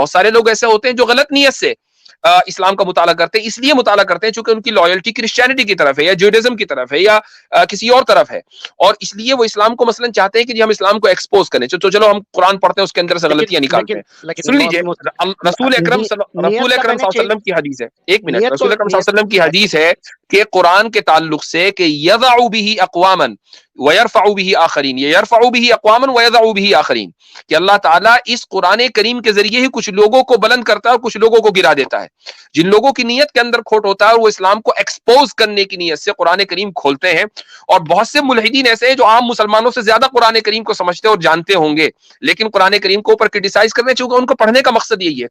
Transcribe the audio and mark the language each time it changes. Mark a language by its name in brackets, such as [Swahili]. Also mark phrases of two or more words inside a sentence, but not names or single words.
[Urdu] بہت سارے لوگ ایسے ہوتے ہیں جو غلط نیت سے اسلام کا مطالعہ کرتے ہیں، اس لیے مطالعہ کرتے ہیں چونکہ ان کی لائلٹی کرسچینٹی کی طرف ہے یا جوڈازم کی طرف ہے یا کسی اور طرف ہے، اور اس لیے وہ اسلام کو مثلا چاہتے ہیں کہ جی ہم اسلام کو ایکسپوز کریں، تو چلو ہم قرآن پڑھتے ہیں اس کے اندر سے غلطیاں نکالتے ہیں. سن لیجئے، رسول اکرم [Arabic] صلی اللہ علیہ وسلم [Urdu] کی حدیث ہے، ایک منٹ، رسول اکرم [Arabic] صلی اللہ علیہ وسلم [Urdu] کی حدیث ہے کہ قرآن کے تعلق سے کہ [Arabic] یضع به اقواما ویرفع به آخرین، [Urdu] یہ [Arabic] یرفع به اقواما ویضع به آخرین، [Urdu] کہ اللہ تعالیٰ اس قرآن کریم کے ذریعے ہی کچھ لوگوں کو بلند کرتا ہے اور کچھ لوگوں کو گرا دیتا ہے. جن لوگوں کی نیت کے اندر کھوٹ ہوتا ہے اور وہ اسلام کو ایکسپوز کرنے کی نیت سے قرآن کریم کھولتے ہیں، اور بہت سے ملحدین ایسے ہیں جو عام مسلمانوں سے زیادہ قرآن کریم کو سمجھتے اور جانتے ہوں گے، لیکن قرآن کریم کو اوپر کرٹیسائز کرنے چونکہ ان کو پڑھنے کا مقصد یہی ہے.